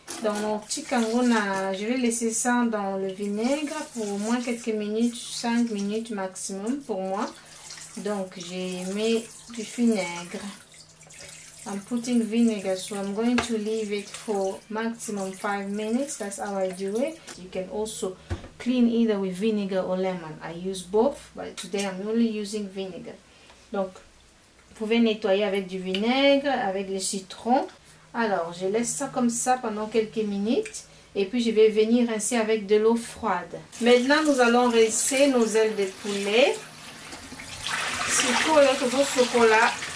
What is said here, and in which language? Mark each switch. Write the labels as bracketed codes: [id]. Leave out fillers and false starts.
[fr] Donc mon chicken je vais laisser ça dans le vinaigre pour au moins quelques minutes, 5 minutes maximum pour moi. Donc j'ai mis du vinaigre. [en] I'm putting vinegar, so I'm going to leave it for maximum 5 minutes. That's how I do it. You can also clean either with vinegar or lemon. I use both, but today I'm only using vinegar. [fr] Donc, vous pouvez nettoyer avec du vinaigre, avec le citron. Alors, je laisse ça comme ça pendant quelques minutes. Et puis, je vais venir rincer avec de l'eau froide. Maintenant, nous allons rincer nos ailes de poulet. Surtout avec le chocolat.